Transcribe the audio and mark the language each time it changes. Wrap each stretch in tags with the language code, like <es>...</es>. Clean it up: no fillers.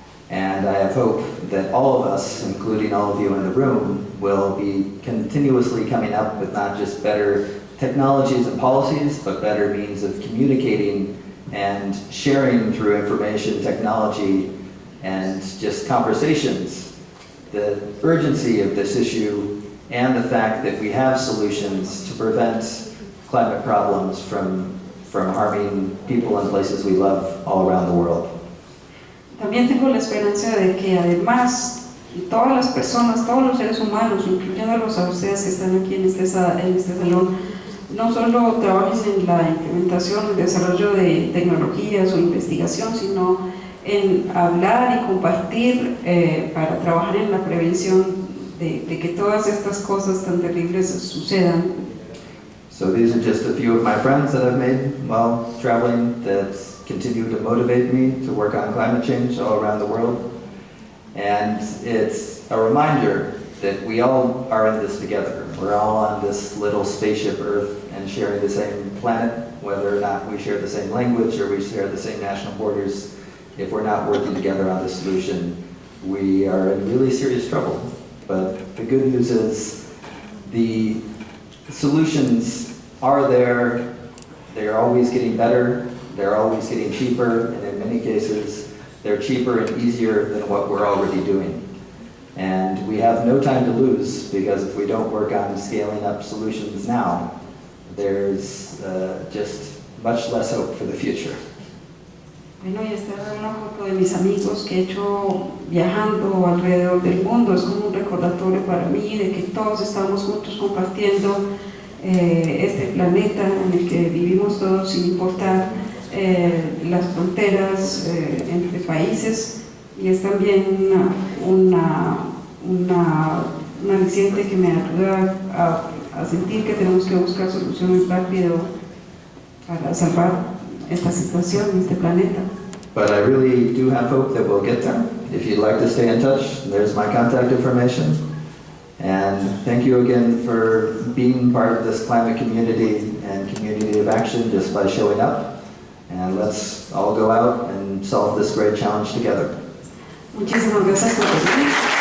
<en>And I have hope that all of us, including all of you in the room, will be continuously coming up with not just better technologies and policies, but better means of communicating and sharing through information technology and just conversations the urgency of this issue and the fact that we have solutions to prevent climate problems from harming people and places we love all around the world.</en> <es>También tengo la esperanza de que además todas las personas, todos los seres humanos, incluyéndolos a ustedes que están aquí en este salón, no solo trabajes en la implementación, el desarrollo de tecnologías o investigación, sino en hablar y compartir para trabajar en la prevención de que todas estas cosas tan terribles sucedan.</es> <en>So these are just a few of my friends that I've made while traveling that continue to motivate me to work on climate change all around the world. And it's a reminder that we all are in this together. We're all on this little spaceship Earth and sharing the same planet, whether or not we share the same language or we share the same national borders. If we're not working together on the solution, we are in really serious trouble. But the good news is the solutions are there, they're always getting better, they're always getting cheaper, and in many cases, they're cheaper and easier than what we're already doing. And we have no time to lose, because if we don't work on scaling up solutions now, there's just much less hope for the future.</en> <es>Bueno, y esta es una foto de mis amigos que he hecho viajando alrededor del mundo. Es como un recordatorio para mí de que todos estamos juntos compartiendo este planeta en el que vivimos todos sin importar las fronteras entre países, y es también una aliciente que me ayuda a sentir que tenemos que buscar soluciones rápido para salvar esta situación, este planeta.</es> <en>But I really do have hope that we'll get there. If you'd like to stay in touch, there's my contact information. And thank you again for being part of this climate community and community of action just by showing up. And let's all go out and solve this great challenge together.</en> <es>Muchísimas gracias por venir.</es>